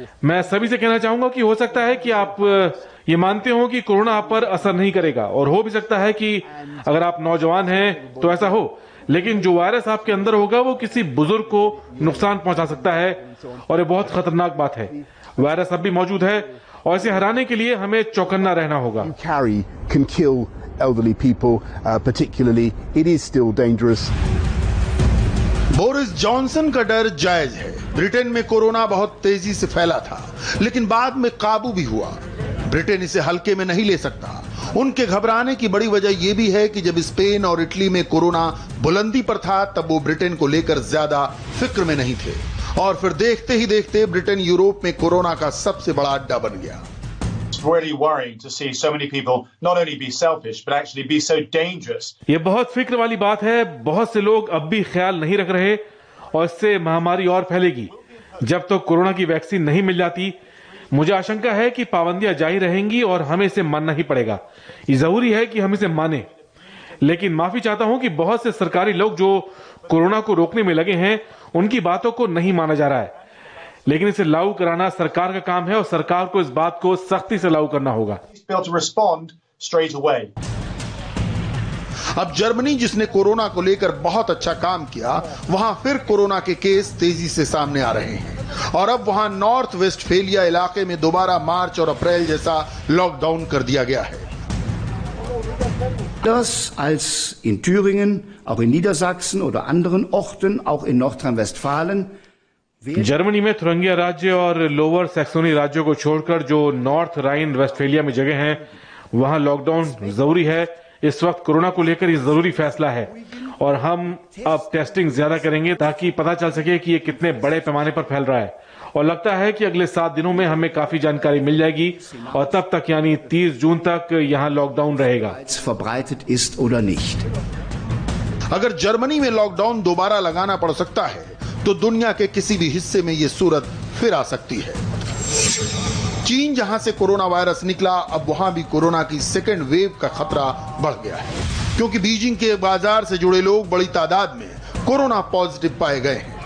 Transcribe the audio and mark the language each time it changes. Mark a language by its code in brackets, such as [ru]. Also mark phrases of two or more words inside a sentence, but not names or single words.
[hi] मैं सभी से कहना चाहूंगा कि हो सकता है कि आप ये मानते हो कि कोरोना आप पर असर नहीं करेगा, और हो भी सकता है कि अगर आप नौजवान हैं तो ऐसा हो, लेकिन जो वायरस आपके अंदर होगा वो किसी बुजुर्ग को नुकसान पहुंचा सकता है, और ये बहुत खतरनाक बात है। वायरस अब भी मौजूद है और इसे हराने के लिए हमें चौकन्ना रहना होगा। [en] Carry can kill elderly people, particularly. It is still dangerous. [hi] बोरिस जॉनसन का डर जायज है। ब्रिटेन में कोरोना बहुत तेजी से फैला था, लेकिन बाद में काबू भी हुआ। ब्रिटेन इसे हल्के में नहीं ले सकता। उनके घबराने की बड़ी वजह यह भी है कि जब स्पेन और इटली में कोरोना बुलंदी पर था, तब वो ब्रिटेन को लेकर ज्यादा फिक्र में नहीं थे, और फिर देखते ही देखते ब्रिटेन यूरोप में कोरोना का सबसे बड़ा अड्डा बन गया। [en] It's really worrying to see so many people not only be selfish but actually be so dangerous. [hi] ये बहुत फिक्र वाली बात है। बहुत से लोग अब भी ख्याल नहीं रख रहे, और इससे महामारी और फैलेगी। जब तक कोरोना की वैक्सीन नहीं मिल जाती, मुझे आशंका है कि पाबंदियां जारी रहेंगी और हमें इसे मानना ही पड़ेगा। ये जरूरी है कि हम इसे माने, लेकिन माफी चाहता हूं कि बहुत से सरकारी लोग जो कोरोना को रोकने में लगे हैं, उनकी बातों को नहीं माना जा रहा है। लेकिन इसे लागू कराना सरकार का काम है, और सरकार को इस बात को सख्ती से लागू करना होगा। [en] Be able to respond straight away. [hi] अब जर्मनी, जिसने कोरोना को लेकर बहुत अच्छा काम किया, वहां फिर कोरोना के केस तेजी से सामने आ रहे हैं, और अब वहां नॉर्थ वेस्टफेलिया इलाके में दोबारा मार्च और अप्रैल जैसा लॉकडाउन कर दिया गया है। [de] Anders als in Thüringen, auch in Niedersachsen oder anderen Orten, auch in Nordrhein-Westfalen. [hi] जर्मनी में थुरंगिया राज्य और लोअर सैक्सोनी राज्यों को छोड़कर जो नॉर्थ राइन वेस्टफेलिया में जगह हैं, वहां लॉकडाउन जरूरी है। इस वक्त कोरोना को लेकर ये जरूरी फैसला है, और हम अब टेस्टिंग ज्यादा करेंगे ताकि पता चल सके कि ये कितने बड़े पैमाने पर फैल रहा है। और लगता है कि अगले 7 दिनों में हमें काफी जानकारी मिल जाएगी, और तब तक यानी 30 जून तक यहाँ लॉकडाउन रहेगा। [de] Verbreitet ist oder nicht. [hi] अगर जर्मनी में लॉकडाउन दोबारा लगाना पड़ सकता है, तो दुनिया के किसी भी हिस्से में यह सूरत फिर आ सकती है। चीन जहां से कोरोना वायरस निकला, अब वहां भी कोरोना की [en] second wave [hi] का खतरा बढ़ गया है, क्योंकि बीजिंग के बाजार से जुड़े लोग बड़ी तादाद में कोरोना पॉजिटिव पाए गए हैं।